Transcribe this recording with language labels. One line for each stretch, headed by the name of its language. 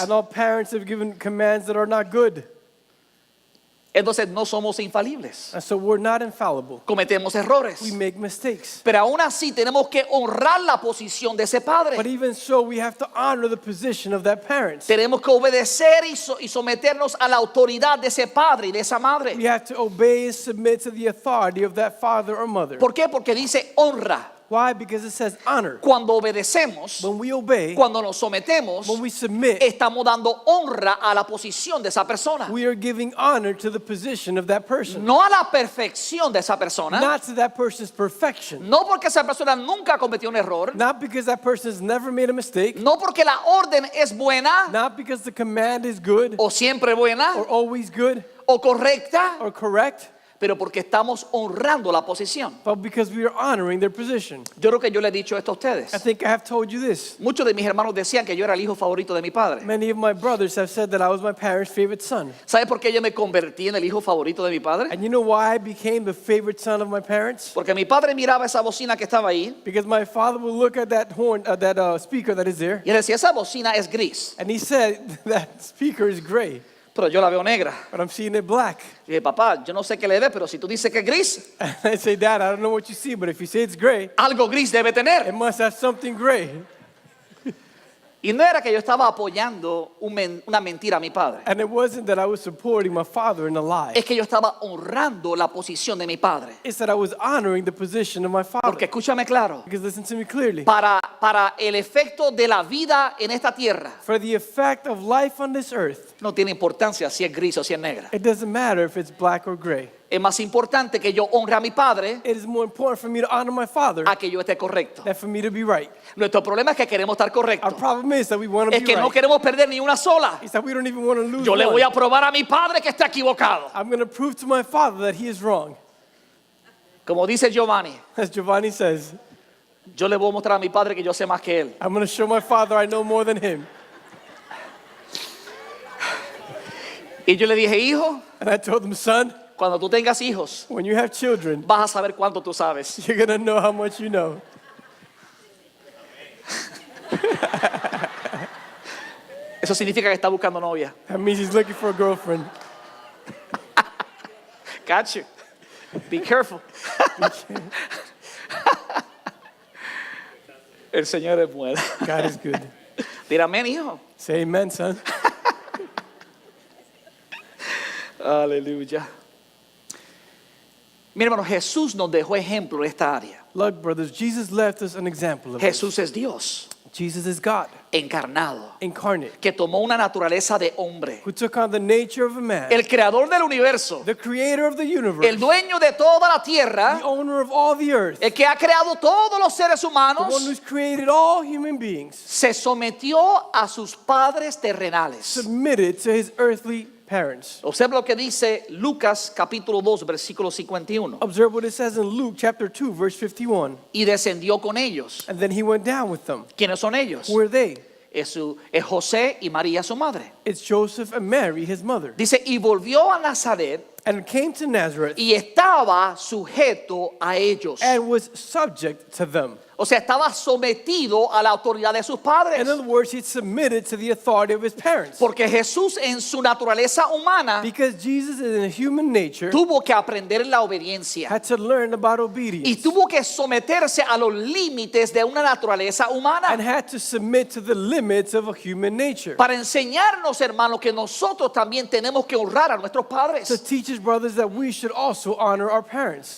English: And all parents have given commands that are not good.
Spanish: Entonces no somos infalibles.
English: And so we're not infallible.
Spanish: Cometemos errores.
English: We make mistakes.
Spanish: Pero aún así tenemos que honrar la posición de ese
English: But
Spanish: padre.
English: even so, we have to honor the position of that parent.
Spanish: Tenemos que obedecer y someternos a la autoridad de ese padre y de esa madre.
English: We have to obey and submit to the authority of that father or mother.
Spanish: ¿Por qué? Porque dice honra.
English: Why? Because it says honor.
Spanish: Cuando obedecemos,
English: When we obey,
Spanish: cuando nos sometemos,
English: when we submit,
Spanish: estamos dando honra a la posición de esa persona.
English: we are giving honor to the position of that person.
Spanish: No a la perfección de esa persona.
English: Not to that person's perfection.
Spanish: No porque esa persona nunca cometió un error.
English: Not because that person has never made a mistake.
Spanish: No porque la orden es buena
English: Not because the command is good
Spanish: o siempre buena
English: or always good
Spanish: o correcta,
English: or correct,
Spanish: pero porque estamos honrando la posición.
English: but because we are honoring their position.
Spanish: Yo creo que yo le he dicho esto a ustedes.
English: I think I have told you this.
Spanish: Muchos de mis hermanos decían que yo era el hijo favorito de mi padre.
English: Many of my brothers have said that I was my parents' favorite son.
Spanish: ¿Sabe por qué yo me convertí en el hijo favorito de mi padre?
English: And you know why I became the favorite son of my parents?
Spanish: Porque mi padre miraba esa bocina que estaba ahí
English: Because my father would look at that horn, that speaker that is there,
Spanish: y él decía, esa bocina es gris,
English: and he said that speaker is gray,
Spanish: pero yo la veo negra.
English: but I'm seeing it black.
Spanish: Y dije, papá, yo no sé qué le ve, pero si tú dices que es gris,
English: And I say, Dad, I don't know what you see, but if you say it's gray,
Spanish: algo gris debe tener.
English: it must have something gray.
Spanish: Y no era que yo estaba apoyando una mentira a mi padre.
English: And it wasn't that I was supporting my father in a lie.
Spanish: Es que yo estaba honrando la posición de mi padre.
English: It's that I was honoring the position of my father.
Spanish: Porque escúchame claro,
English: Because listen to me clearly.
Spanish: para el efecto de la vida en esta tierra,
English: For the effect of life on this earth,
Spanish: no tiene importancia si es gris o si es negra.
English: it doesn't matter if it's black or gray.
Spanish: Es más importante que yo honre a mi padre
English: It is more important for me to honor my father
Spanish: a que yo esté correcto.
English: than for me to be right.
Spanish: Nuestro problema es que queremos estar
English: Our
Spanish: correctos.
English: problem is that we want to
Spanish: Es
English: be
Spanish: que no
English: right.
Spanish: queremos perder ni una sola.
English: It's that we don't even want to lose
Spanish: Yo le
English: one.
Spanish: voy a probar a mi padre que está equivocado.
English: I'm going to prove to my father that he is wrong.
Spanish: Como dice Giovanni,
English: As Giovanni says,
Spanish: yo le voy a mostrar a mi padre que yo sé más que él.
English: I'm going to show my father I know more than him.
Spanish: Y yo le dije, hijo,
English: And I told him, son,
Spanish: cuando tú tengas hijos,
English: when you have children,
Spanish: vas a saber cuánto tú sabes.
English: you're going to know how much you know.
Spanish: Eso significa que está buscando novia.
English: That means he's looking for a girlfriend. Got you. Be careful.
Spanish: El Señor es bueno.
English: God is good.
Spanish: Dile amén, hijo.
English: Say amen, son.
Spanish: Aleluya. Mi hermano, Jesús nos dejó ejemplo en esta área.
English: Look, brothers, Jesus left us an example of this.
Spanish: Jesús es Dios
English: Jesus is God,
Spanish: encarnado,
English: incarnate,
Spanish: que tomó una naturaleza de hombre.
English: who took on the nature of a man,
Spanish: El creador del universo,
English: the creator of the universe,
Spanish: el dueño de toda la tierra,
English: the owner of all the earth,
Spanish: el que ha creado todos los seres
English: the one
Spanish: humanos,
English: who's created all human beings,
Spanish: se sometió a sus padres terrenales.
English: submitted to his earthly parents.
Spanish: Observa lo que dice Lucas capítulo 2 versículo 51.
English: Observe what it says in Luke chapter 2, verse 51.
Spanish: Y descendió con ellos.
English: And then he went down with them.
Spanish: ¿Quiénes son ellos?
English: Who are they?
Spanish: Es José y María su madre.
English: It's Joseph and Mary, his mother.
Spanish: Dice, y volvió a Nazaret
English: And came to Nazareth
Spanish: y estaba sujeto a ellos.
English: and was subject to them.
Spanish: O sea, estaba sometido a la autoridad de sus padres.
English: In other words, he submitted to the authority of his parents.
Spanish: Porque Jesús en su naturaleza humana
English: Because Jesus in a human nature
Spanish: tuvo que aprender la obediencia.
English: had to learn about
Spanish: Y
English: obedience
Spanish: tuvo que someterse a los límites de una naturaleza
English: and
Spanish: humana.
English: had to submit to the limits of a human nature.
Spanish: Para enseñarnos, hermanos, que nosotros también tenemos que honrar a nuestros
English: To
Spanish: padres.
English: teach his brothers that we should also honor our parents.